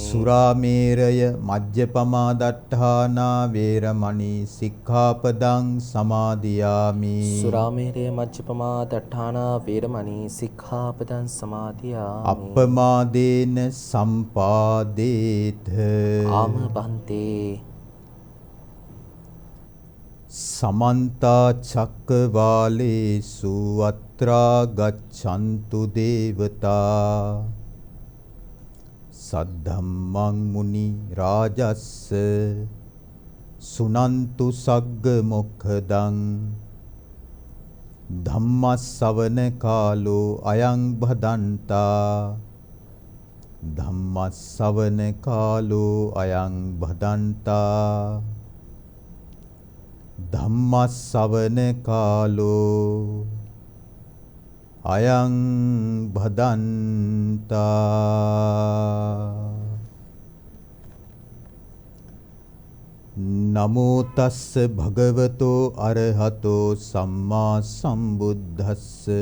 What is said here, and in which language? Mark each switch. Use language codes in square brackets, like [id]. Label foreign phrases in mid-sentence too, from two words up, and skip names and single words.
[pi] සුරාමේරය මජ්ජපමා දට්ඨානා වේරමණී සික්ඛාපදං සමාදියාමි සුරාමේරය මජ්ජපමා දට්ඨානා වේරමණී සික්ඛාපදං සමාදියාමි අප්පමාදේන සම්පාදේත ආම බන්තේ සමන්ත චක්කවාලේසු අත්‍රා ගච්ඡන්තු දේවතා සද්ධම්මං මුනි රාජස්ස සුනන්තු සග්ග මොක්ඛදං ධම්මස්සවන කාලෝ අයං භදන්තා ධම්මස්සවන කාලෝ අයං භදන්තා ධම්මස්සවන කාලෝ අයං භදන්තා නමෝ තස්ස භගවතෝ අරහතෝ සම්මා සම්බුද්දස්ස